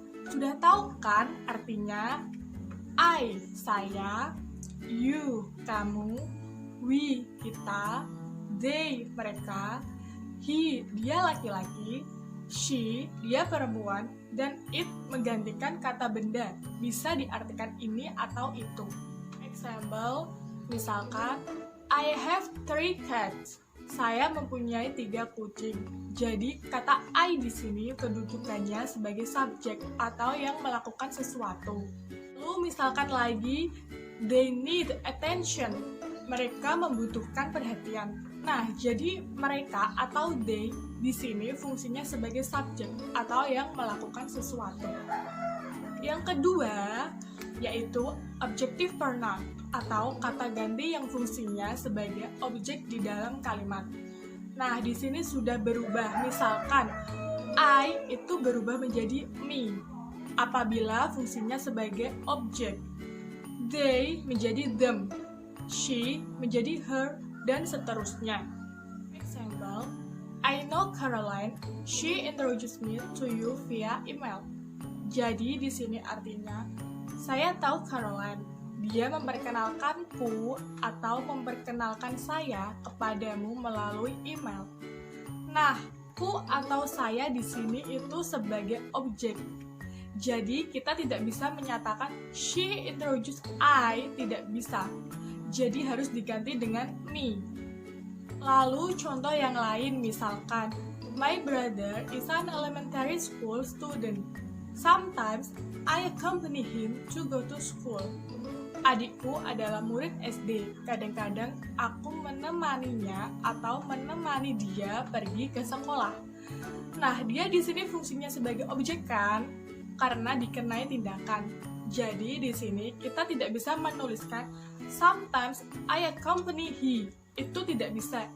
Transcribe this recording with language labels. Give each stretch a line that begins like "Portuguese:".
Indonesian: Sudah tahu kan artinya? I, saya, you, kamu, we, kita, they, mereka, he, dia laki-laki, she, dia perempuan, dan it menggantikan kata benda. Bisa diartikan ini atau itu.
English: Example,
Indonesian: misalkan,
English: I have 3 cats.
Indonesian: Saya mempunyai 3 kucing. Jadi kata I di sini kedudukannya sebagai subjek atau yang melakukan sesuatu. Lalu misalkan lagi,
English: they need attention.
Indonesian: Mereka membutuhkan perhatian. Nah, jadi mereka atau they di sini fungsinya sebagai subjek atau yang melakukan sesuatu. Yang kedua yaitu objective pronoun atau kata ganti yang fungsinya sebagai objek di dalam kalimat. Nah, di sini sudah berubah. Misalkan I itu berubah menjadi me apabila fungsinya sebagai objek. They menjadi them. she menjadi her, dan seterusnya.
English: Example, I know Caroline. She introduced me to you via email.
Indonesian: Jadi di sini artinya, saya tahu Caroline. Dia memperkenalkanku atau memperkenalkan saya kepadamu melalui email. Nah, ku atau saya di sini itu sebagai objek. Jadi kita tidak bisa menyatakan
English: she introduced I,
Indonesian: tidak bisa. Jadi harus diganti dengan me. Lalu contoh yang lain misalkan,
English: my brother is an elementary school student. Sometimes I accompany him to go to school.
Indonesian: Adikku adalah murid SD. Kadang-kadang aku menemaninya atau menemani dia pergi ke sekolah. Nah, dia di sini fungsinya sebagai objek kan? Karena dikenai tindakan. Jadi di sini kita tidak bisa menuliskan
English: sometimes I accompany he.
Indonesian: Itu tidak bisa.